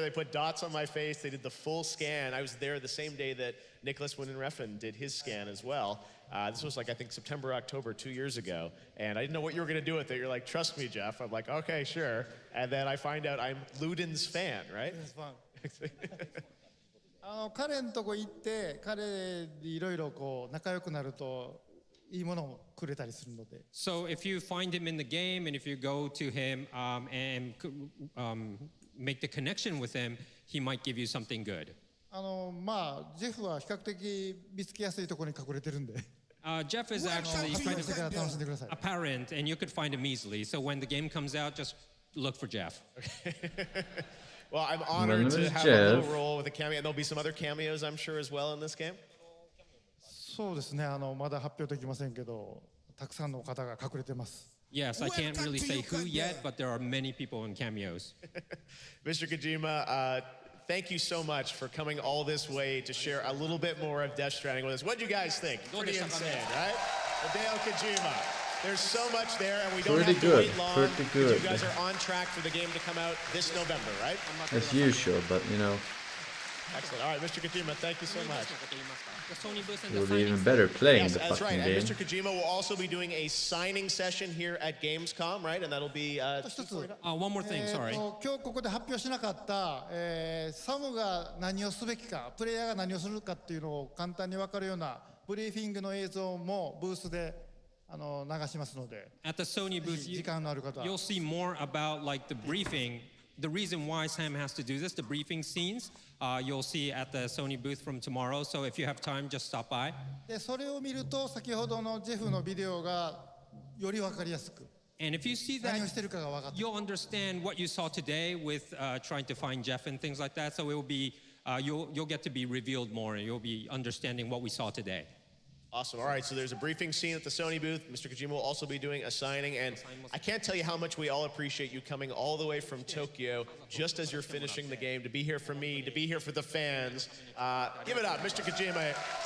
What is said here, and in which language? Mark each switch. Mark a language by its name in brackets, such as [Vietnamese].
[English] They put dots on my face. They did the full scan. I was there the same day that Nicholas Winden-Refn did his scan as well. This was like, I think, September, October, 2 years ago. And I didn't know what you were going to do with it. You're like, trust me, Jeff. I'm like, okay, sure. And then I find out I'm Luden's fan, right? [Japanese] 彼のとこ行って彼でいろいろこう仲良くなるといいものをくれたりするので。 [English] So if you find him in the game and if you go to him and make the connection with him, he might give you something good. [Japanese] まあジェフは比較的見つけやすいところに隠れてるんで。 [English] Jeff is actually kind of apparent and you could find him easily. So when the game comes out, just look for Jeff. Well, I'm honored to have a little role with a cameo. And there'll be some other cameos, I'm sure, as well in this game. [Japanese] そうですね。まだ発表できませんけど、たくさんの方が隠れてます。 [English] Yes, I can't really say who yet, but there are many people in cameos. Mr. Kojima, thank you so much for coming all this way to share a little bit more of Death Stranding with us. What do you guys think? Pretty insane, right? Hideo Kojima. There's so much there, and we don't have to wait long. Pretty good. You guys are on track for the game to come out this November, right? As usual, but Excellent. All right, Mr. Kojima, thank you so much. It would be even better playing Yes, the that's fucking right. game. And Mr. Kojima will also be doing a signing session here at Gamescom, right? And that'll be... one more thing, sorry. [Japanese] 今日ここで発表しなかった、サムが何をすべきか、プレイヤーが何をするかっていうのを簡単に分かるようなブリーフィングの映像もブースで流しますので、 [English] At the Sony booth, [Japanese] 時間のある方は [English] you'll see more about like the briefing, the reason why Sam has to do this, the briefing scenes. You'll see at the Sony booth from tomorrow. So if you have time, just stop by. [Japanese] でそれを見ると先ほどのジェフのビデオがより分かりやすく [English] And if you see that, [Japanese] 何をしてるかが分かって [English] you'll understand what you saw today with trying to find Jeff and things like that. So it will be, you'll get to be revealed more, and you'll be understanding what we saw today. Awesome. All right, so there's a briefing scene at the Sony booth. Mr. Kojima will also be doing a signing, and I can't tell you how much we all appreciate you coming all the way from Tokyo just as you're finishing the game, to be here for me, to be here for the fans. Give it up, Mr. Kojima.